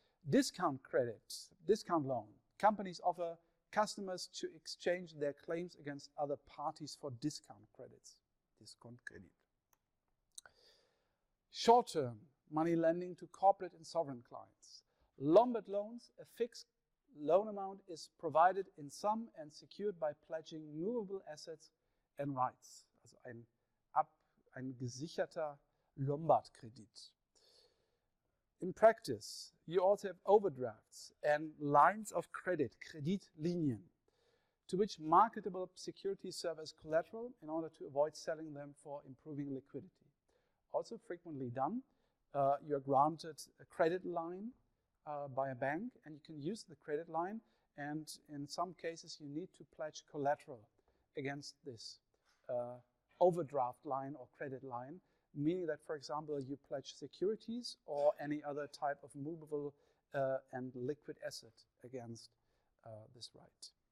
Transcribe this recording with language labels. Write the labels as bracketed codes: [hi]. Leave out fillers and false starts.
[en] Discount credit, discount loan. Companies offer customers to exchange their claims against other parties for discount credits. Discount credit. Short-term money lending to corporate and sovereign clients. Lombard loans, a fixed loan amount is provided in sum and secured by pledging movable assets and rights. [de] Also ein gesicherter Lombard-Kredit. [en] In practice, you also have overdrafts and lines of credit, Kreditlinien, to which marketable securities serve as collateral in order to avoid selling them for improving liquidity. Also frequently done, you're granted a credit line by a bank, and you can use the credit line, and in some cases you need to pledge collateral against this overdraft line or credit line, meaning that, for example, you pledge securities or any other type of movable and liquid asset against this right.